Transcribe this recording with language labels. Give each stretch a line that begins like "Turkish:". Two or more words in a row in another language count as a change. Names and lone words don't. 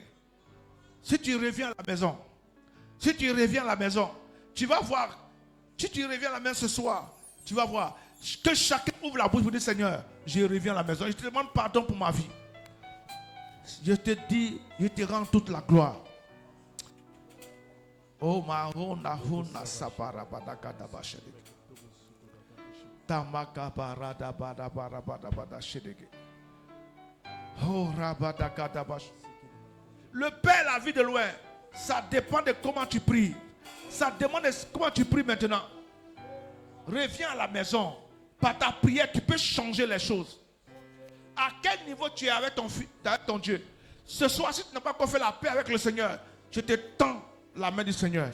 French: Si tu reviens à la maison, si tu reviens à la maison, tu vas voir. Si tu reviens à la maison ce soir, tu vas voir que chacun ouvre la bouche pour dire Seigneur, je reviens à la maison. Je te demande pardon pour ma vie. Je te dis, je te rends toute la gloire. Oh marona huna sapara badaka dabashede. Tamaka barada bada bada bada bada shedege. Oh rabadaka dabash. Le Père la vie de loin, ça dépend de comment tu pries. Ça demande de comment tu pries maintenant. Reviens à la maison. Par ta prière, tu peux changer les choses. À quel niveau tu es avec ton Dieu? Ce soir, si tu n'as pas encore fait la paix avec le Seigneur, je te tends la main du Seigneur.